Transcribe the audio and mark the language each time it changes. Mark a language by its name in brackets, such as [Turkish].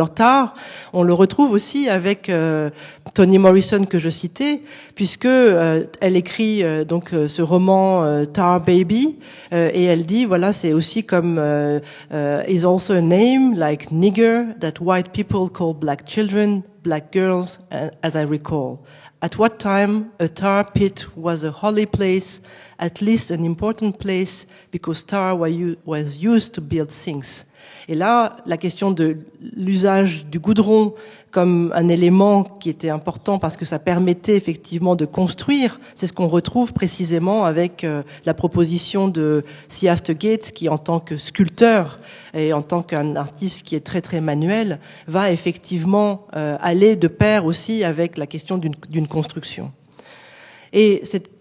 [French] Alors tard, on le retrouve aussi avec Toni Morrison que je citais, puisque elle écrit donc ce roman Tar Baby, et elle dit voilà, c'est aussi comme [English] is also a name like nigger that white people call black children, black girls, as I recall. At what time a tar pit was a holy place, at least an important place, because tar was used to build things. [French] Et là, la question de l'usage du goudron comme un élément qui était important parce que ça permettait effectivement de construire, c'est ce qu'on retrouve précisément avec la proposition de Ciaste Gates, qui en tant que sculpteur et en tant qu'un artiste qui est très très manuel, va effectivement aller de pair aussi avec la question d'une construction. Et cette